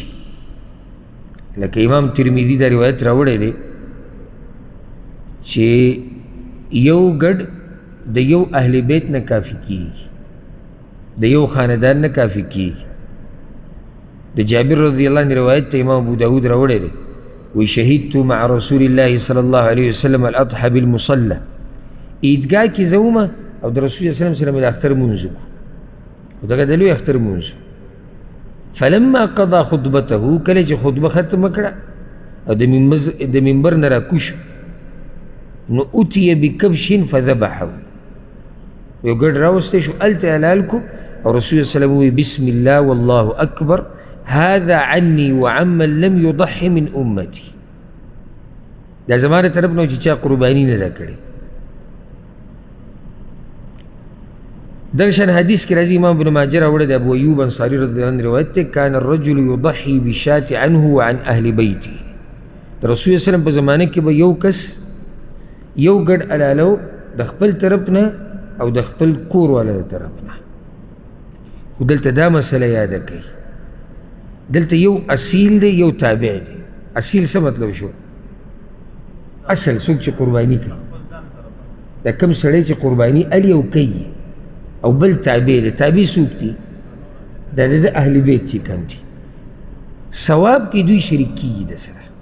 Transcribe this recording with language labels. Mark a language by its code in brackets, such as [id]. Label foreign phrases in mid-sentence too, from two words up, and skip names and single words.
[ps] لکه امام ترمذي دا روایت راوړی دی چې یو ګډ د یو [ar] اهل بیت [ps] نه کافي کېږي، د یو خاندان نه کافي کېږي. [ar] د جابر رضی الله عنه [ps] روایت ته امام ابو داود راوړی دی [ar] وشهدت مع رسول الله صلى الله عليه وسلم الاضحى بالمصلى عیدګاه [ps] کې زومه او د رسول الله [ar] صلی الله علیه وسلم [ps] د اختر مونځ کو او دغه د لوی اختر مونځ [ar] فلما قضى خطبته [ps] کله چې خطبه ختمه کړه او د منبر نه راکوش نو [ar] اتي بکبش فذبحه [ps] یو ګډ راوستی شو هلته حلال کو او رسول الله [ar] صلی الله علیه وسلم بسم الله والله اکبر هذا عني وعمن لم يضح من امتي [ps] دا زمانه طرف نه چې چا قرباني نه ده کړې دغشان حدیث کی راضی امام ابن ماجه راوړی د ابو ایوب انصاری [ar] رضی الله عنه [ps] روایت ته [ar] کان الرجل یضحی بالشاة عنه وعن اهل بیته [ps] د رسول الله سلام په زمانه کې به یو کس یو ګډ علالو د خپل طرف نه او د خپل کور والا طرف نه خو دلته دا مسله یاده کوي دلته یو اصیل دی یو تابع دی اصیل څه مطلب شو اصل څوک چې قرباني کوي دا کوم سړی چې قرباني الي او کوي او بل تابع دی تابع څوک دي دا د [ar] اهل بیت [ps] چې کوم دي ثواب کې دوی شریک کیږي د سره